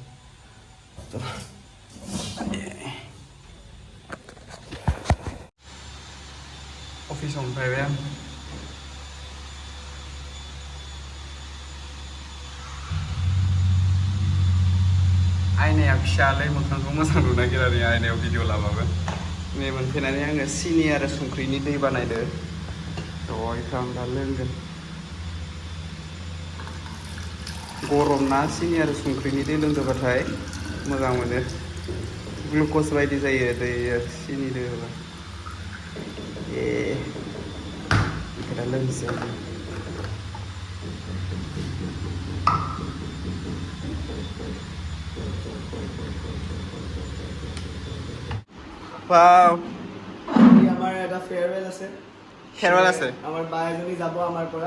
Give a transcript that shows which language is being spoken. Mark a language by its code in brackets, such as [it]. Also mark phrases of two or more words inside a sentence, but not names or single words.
[brx] अफिसाव मोनफैबाय आं आयनाया फिसालै मोखांखौ मोजां नुनो नागिरा नै आयनायाव भिडिअ लाबाबो नै मोनफैनानै आङो सिनि आरो संख्रिनि दै बानायदो थ' बेखौ आं दा लोंगोन गरम ना सिनि आरो संख्रिनि दै लोंदोंबाथाय मोजां मोनो ग्लुकस बायदि जायो दै सिनि लोङोबा बेखौ दा लोंसै Wow. [as] আমাৰ এটা ফেয়াৰৱেল আছে ফেয়াৰৱেল আছে আমাৰ বা এজনী যাব আমাৰ পৰা